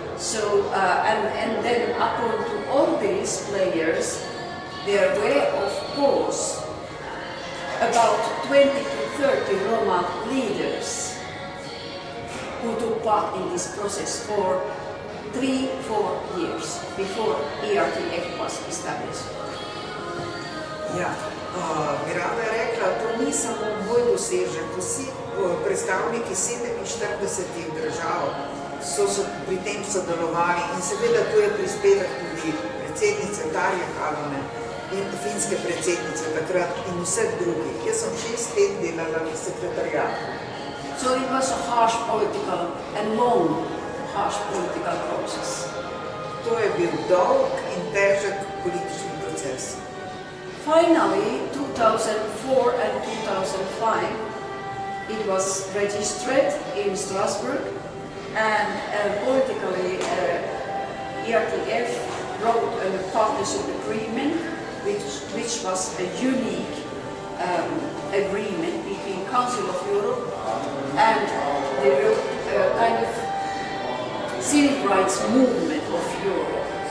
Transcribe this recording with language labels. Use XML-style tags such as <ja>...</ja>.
<en>So, and then upon to all these players, there were, of course, about 20 to 30 Roma leaders who took part in this process for 3-4 years before ERTF was established.</en> <sl>Ja, Miranda je rekla, to ni samo moj dosežek, vsi predstavniki 47 držav so pri tem sodelovali in seveda tu je prispevek tudi predsednice Tarje Halonen in finske predsednice takrat in vseh drugih. Jaz sem 6 let delala v sekretariatu.</sl> <en>So it was a harsh political and long harsh political process.</en> <sl>To je bil dolg in težek politični proces.</sl> <en>Finally, 2004 and 2005, it was registered in Strasbourg, and politically ERTF wrote a partnership agreement, which was a unique agreement between Council of Europe and the kind of civic rights movement of Europe.</en>